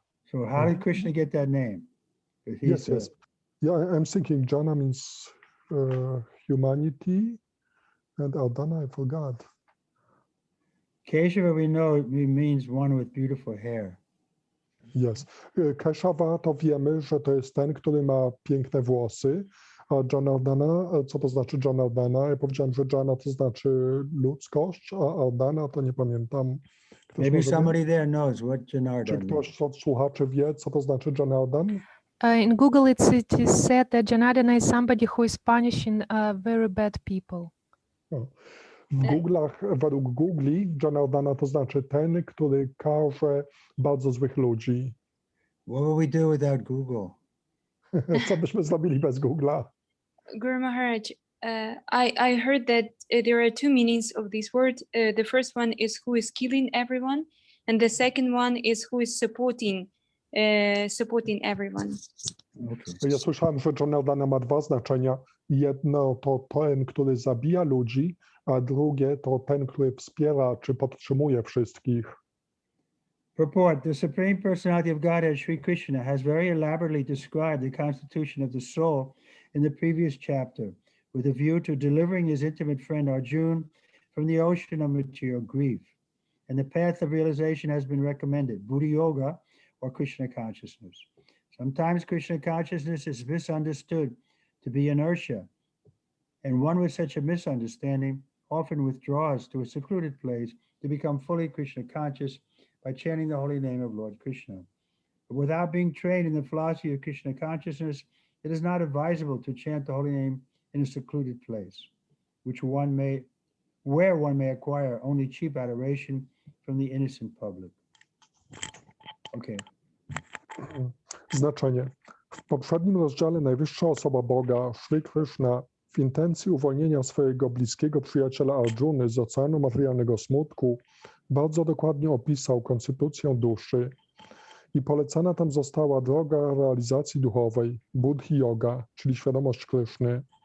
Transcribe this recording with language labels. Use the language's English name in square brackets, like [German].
[English] So how did Krishna get that name? Yes. Yeah, I'm thinking Jana means humanity, and Ardana I forgot. Keshava, we know it means one with beautiful hair. Yes. [Polish] Keshava to wiemy, że to jest ten, który ma piękne włosy, a Janardana, co to znaczy Janardana? Ja powiedziałem, że Jana to znaczy ludzkość, a Ardana to nie pamiętam. [English] Maybe somebody there knows what Janardhan [Polish] Czy ktoś z słuchaczy wie, co to znaczy Janardan? [English] In Google it is said that Janardana is somebody who is punishing very bad people. [Polish] W Google'ach, według Googli, Janardana to znaczy ten, który karze bardzo złych ludzi. [English] What would we do without Google? [Polish] Co byśmy zrobili bez Google'a? [English] Guru Maharaj, I heard that there are two meanings of this word. The first one is who is killing everyone, and the second one is who is supporting everyone. Okay. [Polish] Ja słyszałem, że Janardana ma dwa znaczenia. Jedno to ten, który zabija ludzi, a drugie to ten, który wspiera czy podtrzymuje wszystkich. [English] Purport: The Supreme Personality of Godhead, Sri Krishna, has very elaborately described the constitution of the soul in the previous chapter, with a view to delivering his intimate friend Arjuna from the ocean of material grief. And the path of realization has been recommended, Buddha Yoga or Krishna consciousness. Sometimes Krishna consciousness is misunderstood to be inertia, and one with such a misunderstanding often withdraws to a secluded place to become fully Krishna conscious by chanting the holy name of Lord Krishna. But without being trained in the philosophy of Krishna consciousness, it is not advisable to chant the holy name in a secluded place, where one may acquire only cheap adoration from the innocent public. Okay. [Polish] Znaczenie. W poprzednim rozdziale najwyższa osoba Boga, Sri Krishna, w intencji uwolnienia swojego bliskiego przyjaciela Arjuny z oceanu materialnego smutku, bardzo dokładnie opisał konstytucję duszy i polecana tam została droga realizacji duchowej, buddhi yoga, czyli świadomość Kryszny.